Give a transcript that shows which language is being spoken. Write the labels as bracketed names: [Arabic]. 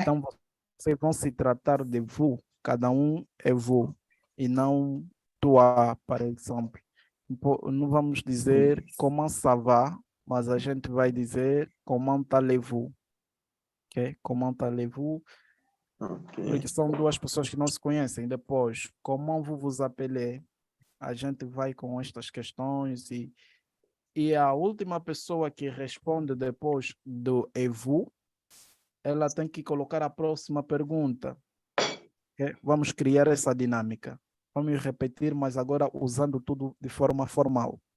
[Portuguese] Então, vocês vão se tratar de vous, cada um é vous, e não toi, por exemplo. Não vamos dizer [French] comment ça va, [Portuguese] mas a gente vai dizer [French] comment allez-vous. Ok? Comment allez-vous? [English] Okay. [Portuguese] Porque são duas pessoas que não se conhecem. Depois, [French] comment vous vous appelez? [Portuguese] A gente vai com estas questões e a última pessoa que responde depois do [French] et vous, [Portuguese] ela tem que colocar a próxima pergunta. Okay? Vamos criar essa dinâmica. Vamos repetir, mas agora usando tudo de forma formal.